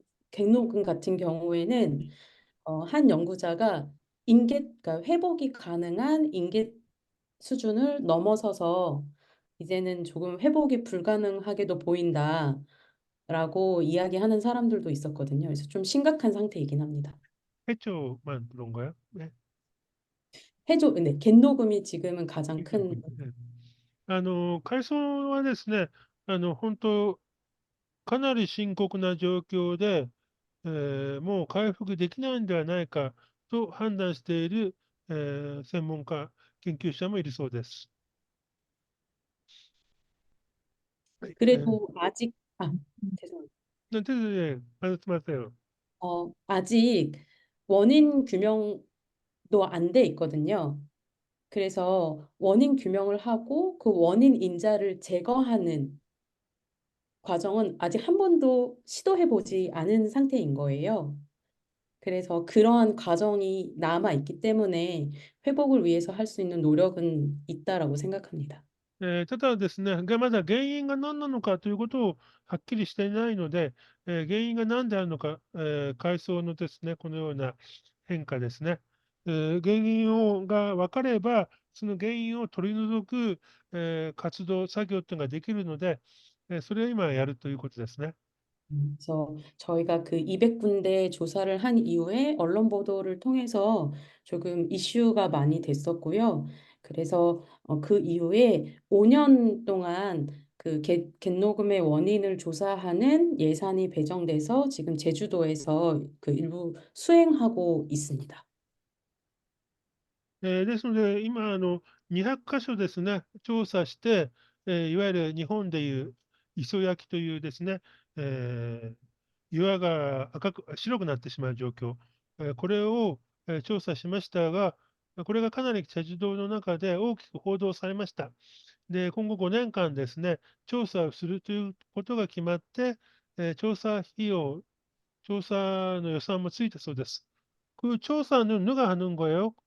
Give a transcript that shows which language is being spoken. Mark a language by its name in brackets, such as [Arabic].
[Korean] 갱노금 같은 경우에는 한 연구자가 그러니까 회복이 가능한 인계 수준을 넘어서서 이제는 조금 회복이 불가능하게도 보인다라고 이야기하는 사람들도 있었거든요. 그래서 좀 심각한 상태이긴 합니다. 해초만 그런가요? 네. 근데 겐노금이 지금은 가장 큰. [Japanese] ね海藻はですね、本当、かなり深刻な状況で、もう回復できないんではないかと判断している、専門家、研究者もいるそうです。はい。 [Korean] 그래도 아직 죄송합니다. 네, 말씀하세요. 아직 원인 규명도 안 돼 있거든요. 그래서 원인 규명을 하고 그 원인 인자를 제거하는 과정은 아직 한 번도 시도해 보지 않은 상태인 거예요. 그래서 그러한 과정이 남아 있기 때문에 회복을 위해서 할 수 있는 노력은 있다라고 생각합니다. [Japanese] ただですね、まだ原因が何なのかということをはっきりしていないので、原因が何であるのか、海藻のですね、このような変化ですね。原因が分かれば、その原因を取り除く、活動、作業っていうのができるので、それを今やるということですね。 [Korean] 그래서 저희가 그 200군데 조사를 한 이후에 언론 보도를 통해서 조금 이슈가 많이 됐었고요. 그래서 그 이후에 5년 동안 그 갯녹음의 원인을 조사하는 예산이 배정돼서 지금 제주도에서 그 일부 수행하고 있습니다. [Japanese] ですので、今、200箇所ですね、調査して、いわゆる日本でいう磯焼きというですね、岩が白くなってしまう状況、これを、調査しましたが、これがかなりチェジュ島の中で大きく報道されました。で、今後5年間ですね、調査をするということが決まって、調査費用、調査の予算もついたそうです。 [Korean] 그 조사는 누가 하는 거예요?